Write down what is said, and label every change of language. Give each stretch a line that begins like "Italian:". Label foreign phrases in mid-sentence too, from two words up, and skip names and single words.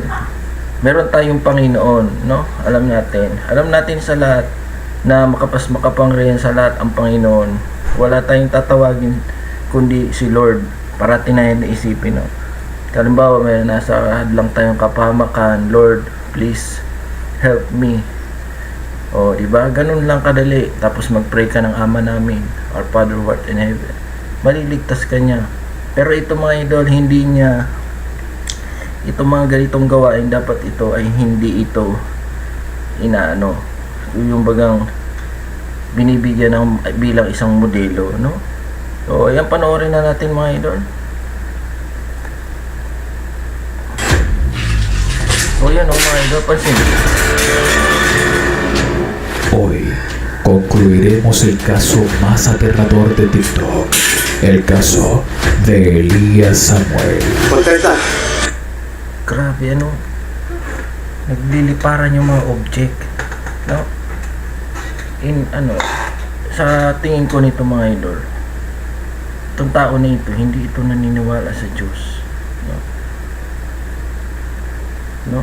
Filipino: Meron tayong Panginoon, no? Alam natin sa lahat na makapangyarihan sa lahat ang Panginoon. Wala tayong tatawagin kundi si Lord. Parati na yun isipin, no? Halimbawa, may nasa hadlang tayong kapahamakan, Lord,
English: please help me.
Filipino: O, diba? Ganun lang kadali. Tapos mag-pray ka ng Ama namin,
English: our Father who art in heaven.
Filipino: Maliligtas ka niya. Pero ito mga idol, hindi niya, ito mga ganitong gawain, dapat ito ay hindi ito inaano, yung bagang binibigyan ng bilang isang modelo, no? So, ayan, panoorin na natin mga idol. So, yan mga idol, pansin.
Spanish: Hoy concluiremos el caso más aterrador de TikTok, el caso de Elías Samuel. Contesta.
Filipino: Grabe, ano? Nagliliparan yung mga object, no? Sa tingin ko nito mga idol, itong tao na ito, hindi ito naniniwala sa Diyos, no?